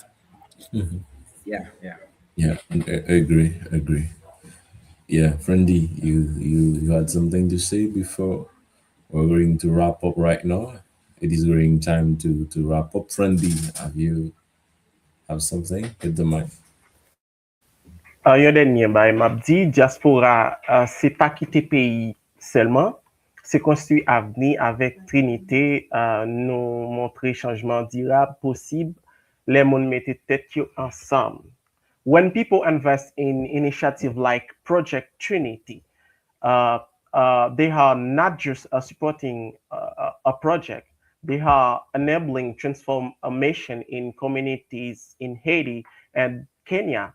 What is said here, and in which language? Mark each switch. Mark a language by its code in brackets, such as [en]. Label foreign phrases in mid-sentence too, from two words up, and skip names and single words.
[en] Yeah, yeah. Yeah, agree, agree. Yeah, Friendly, you had something to say before we're going to wrap up right now. It is going time to wrap up. Friendly, have something? Hit the mic. [ht] Yon denye bay map di, diaspora se pa kite peyi selman, se konstruy avni avek Trinite nou montre chanjman dirab posib le moun mette tet yo ansam. [en] When people invest in initiative like Project Trinity, uh, they are not just supporting a project, they are enabling transformation in communities in Haiti and Kenya.